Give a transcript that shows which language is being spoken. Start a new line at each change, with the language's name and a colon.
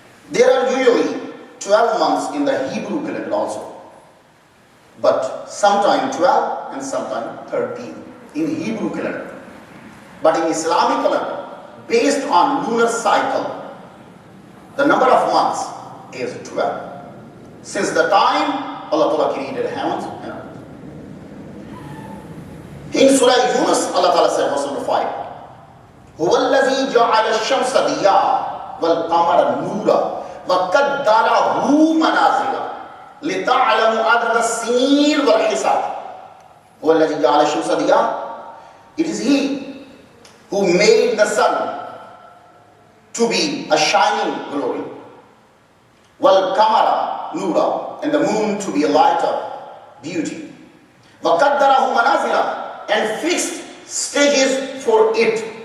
English: There are usually 12 months in the Hebrew calendar also, but sometime 12 and sometime 13 in Hebrew calendar. But in Islamic calendar, based on lunar cycle, the number of months is 12. Since the time Allah Ta'ala created heavens and earth. In Surah Yunus, Allah Ta'ala said, verse number 5,
Arabic: هُوَ الَّذِي جَعَلَ الشَّمْسَ ضِيَاءً وَالْقَمَرَ نُورًا وَقَدَّرَهُ مَنَازِلَ لِتَعْلَمُوا عَدَدَ السِّنِينَ وَالْحِسَابَ. هُوَ الَّذِي جَعَلَ الشَّمْسَ ضِيَاءً.
English: It is He who made the sun to be a shining glory,
Arabic: wal kamara nura,
English: and the moon to be a light of beauty,
Arabic: wa qaddarahu manazila,
English: and fixed stages for it.